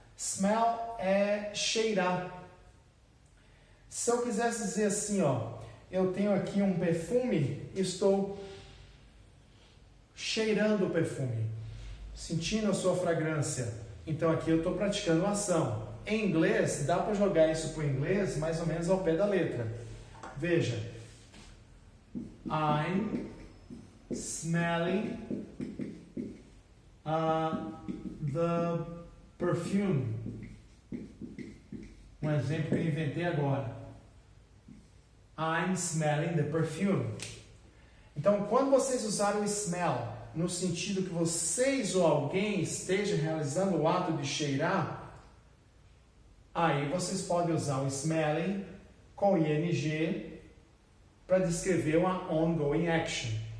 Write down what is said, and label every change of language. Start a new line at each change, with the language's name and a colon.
Portuguese: Smell é cheirar. Se eu quisesse dizer assim, eu tenho aqui um perfume, estou cheirando o perfume, sentindo a sua fragrância. Então aqui eu estou praticando a ação. Em inglês, dá para jogar isso para o inglês mais ou menos ao pé da letra. Veja.
English: I'm smelling the perfume.
Portuguese: Um exemplo que eu inventei agora.
English: I'm smelling the perfume.
Portuguese: Então, quando vocês usarem o smell no sentido que vocês ou alguém esteja realizando o ato de cheirar, aí vocês podem usar o smelling com ing para descrever uma ongoing action.